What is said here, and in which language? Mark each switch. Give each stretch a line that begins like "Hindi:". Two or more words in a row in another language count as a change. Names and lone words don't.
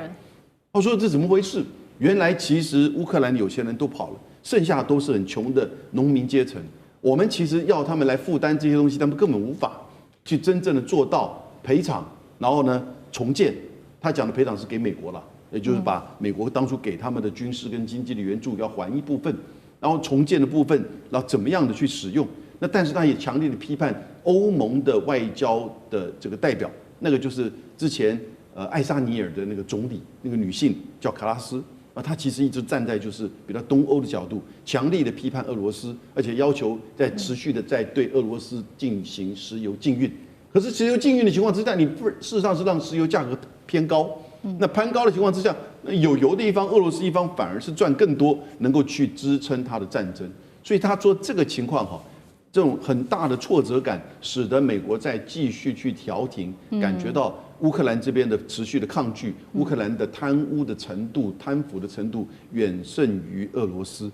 Chinese: 他說這怎麼回事？原來其實烏克蘭的有錢人都跑了，剩下都是很窮的農民階層。我們其實要他們來負擔這些東西，他們根本無法。去真正的做到賠償，然後呢重建。他講的賠償是給美國了，也就是把美國當初給他們的軍事跟經濟的援助要還一部分，然後重建的部分，然後怎麼樣的去使用。那但是他也強烈的批判歐盟的外交的這個代表，那個就是之前愛沙尼爾的那個總理，那個女性叫卡拉斯。他其實一直站在就是比較東歐的角度，強力的批判俄羅斯，而且要求在持續的在对俄羅斯進行石油禁運。可是石油禁運的情況之下，你不事實上是讓石油價格偏高。那攀高的情況之下，有油的一方，俄羅斯一方反而是賺更多，能夠去支撐他的戰爭。所以他說這個情況哈，這種很大的挫折感，使得美國在繼續去調停，感覺到烏克蘭這邊的持續的抗拒，烏克蘭的貪污的程度、貪腐的程度遠勝於俄羅斯。